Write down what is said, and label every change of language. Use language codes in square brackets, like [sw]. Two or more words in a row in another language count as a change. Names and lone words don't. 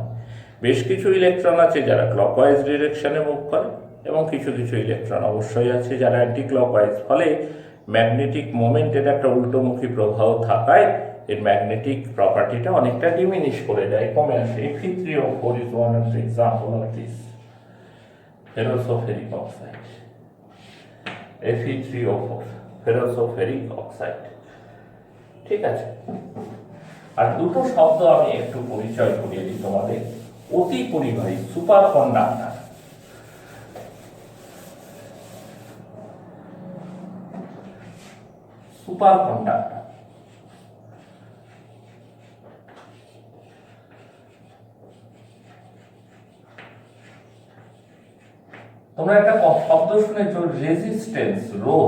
[bn] বেশ কিছু ইলেকট্রন আছে যারা [en] clockwise direction move [bn] করে, এবং কিছু কিছু ইলেকট্রন অবশ্যই আছে যারা [en] anti clockwise. [bn] ফলে [en] magnetic moment [bn] একটা উল্টোমুখী প্রভাব থাকায় এর [en] magnetic property [bn] অনেকটা ডিমিনিশ করে যায়, কমে আসে। [en] Fe3O4 is one of the example of this. Ferrosulfuric oxide, Fe3O4, ferrosulfuric oxide। [bn] ঠিক আছে, আর দুটো শব্দ আমি একটু পরিচয় করিয়ে দিই তোমাদের। অতি পরিবাহী, [en] super conductor. super conductor [bn] তোমরা একটা শব্দ শুনেছ, রেজিস্ট্যান্স, রোধ।